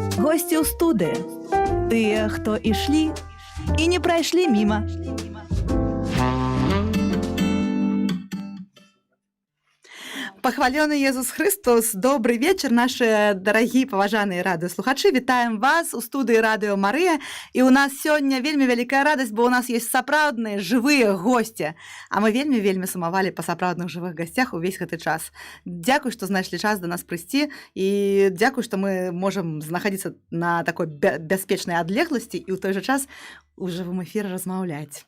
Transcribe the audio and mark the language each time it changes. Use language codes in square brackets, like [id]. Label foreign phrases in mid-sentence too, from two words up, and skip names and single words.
[be] госці ў студыі. Тыя, хто ішлі і не прайшлі міма. Пахвалёны Езус Христос, [ru] добрый вечер, наши дорогие [be] паважаныя радыёслухачы. Вітаем вас у студыі Радыё Марыя. І у нас сёння вельмі вялікая радасць, бо у нас есть сапраўдныя жывыя госці. А мы вельмі сумавалі па сапраўдных жывых гасцях увесь гэты час. Дзякуй, што знайшлі час да нас прыйсці, і дзякуй, што мы можам знаходзіцца на такой бяспечнай адлегласці і ў той жа час у жывым эфіры размаўляць.